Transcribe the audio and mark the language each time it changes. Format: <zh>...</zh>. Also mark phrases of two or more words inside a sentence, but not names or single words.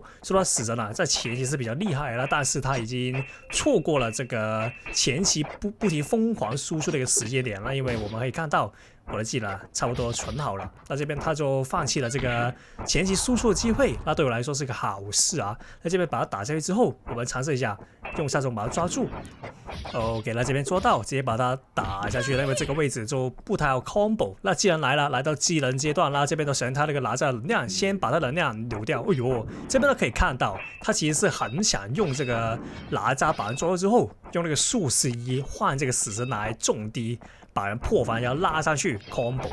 <zh>說到死神啊，在前期是比較厲害的，但是他已經錯過了這個前期不停瘋狂輸出的一個時間點了。因為我們可以看到我的技能差不多存好了，那這邊他就放棄了這個前期輸出的機會，那對我來說是個好事啊。那這邊把他打下去之後，我們嘗試一下用殺蟲把他抓住。OK， 那這邊抓到，直接把他打下去了，因為這個位置就不太好 combo。那既然來到技能階段，那這邊都選他那個哪吒的能量，先把他能量留掉。哎呦，這邊都可以看到，他其實是很想用這個哪吒把人抓到之後，用那個術士一換這個死神來重擊，把人破防，然後拉上去 combo。</zh>